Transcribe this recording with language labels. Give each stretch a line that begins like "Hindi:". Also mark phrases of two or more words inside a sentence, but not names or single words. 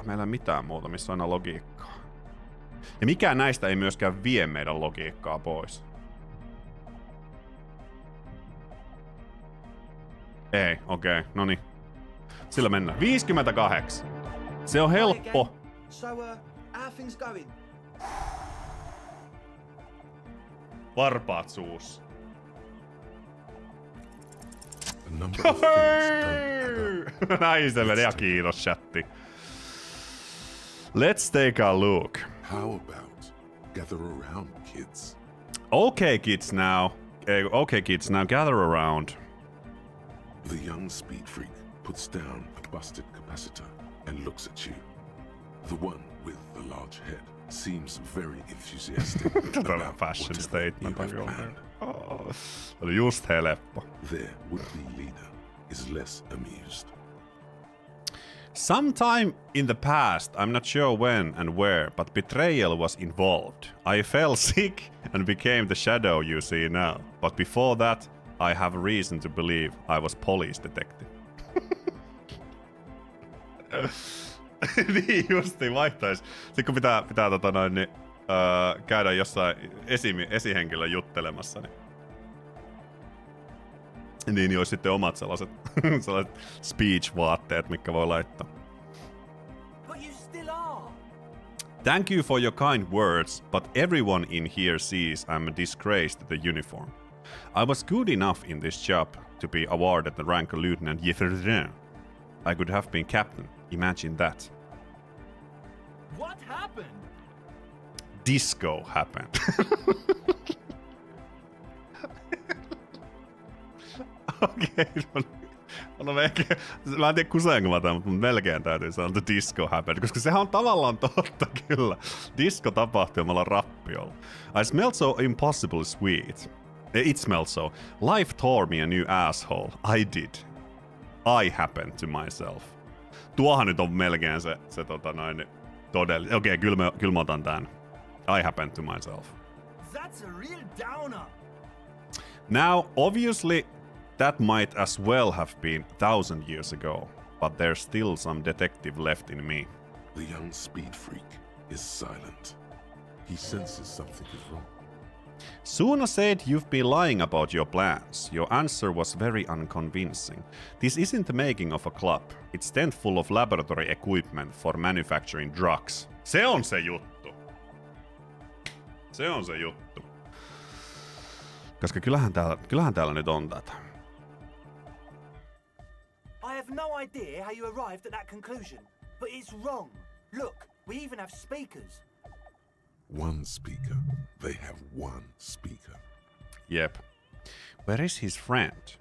Finnish: Meillä ei ole mitään muuta, missä on aina logiikkaa. Ja mikään näistä ei myöskään vie meidän logiikkaa pois. Ei, okei, noniin. Sillä mennään. 58. Se on helppo.
English: So, how things going?
Finnish: Varpaat suussa.
English: A number of things don't add up.
Finnish: Näin se menee. Ja kiitos, chatti.
English: Let's take a look. How about gather around, kids? Okay, kids now. Okay, kids now, gather around. The young speed freak puts down a busted capacitor and looks at you. The one with the large head seems very enthusiastic about Fashion whatever statement you on have your planned.
Finnish: Oli just helppo.
English: Their would-be leader is less amused. Sometime in the past, I'm not sure when and where, but betrayal was involved. I fell sick and became the shadow you see now. But before that, I have reason to believe I was police detective.
Finnish: Niin justiin vaihtais. Sitten kun pitää käydä jossain esihenkilön juttelemassa, niin olisi sitten omat sellaiset speech-vaatteet, mitkä voi laittaa.
English: But you still are. Thank you for your kind words, but everyone in here sees I'm a disgrace to the uniform. I was good enough in this job to be awarded the rank of Lieutenant Jefferson. I could have been captain. Imagine that. What happened? Disco happened.
Finnish: Okei, no ehkä, mä en tiedä kuseenko mä tämän, mutta melkein täytyy sanoa, että
English: disco happened,
Finnish: koska sehän on tavallaan totta kyllä. Disco tapahtui ja me ollaan rappiolla.
English: I smelled so impossibly sweet. It smelled so. Life tore me a new asshole. I did. I happened to myself.
Finnish: Tuohan nyt on melkein se todellinen. Okei, kyllä mä otan tän.
English: I happened to myself. That's a real downer. Now, obviously, that might as well have been 1,000 years ago, but there's still some detective left in me. The young speed freak is silent. He senses something is wrong. Suna said you've been lying about your plans. Your answer was very unconvincing. This isn't the making of a club. It's tent full of laboratory equipment for manufacturing drugs.
Finnish: Se on se juttu. Se on se juttu. Koska kyllähän täällä nyt on tätä.
English: I have no idea how you arrived at that conclusion, but it's wrong. Look, we even have speakers. One speaker. They have one speaker. Yep. Where is his friend?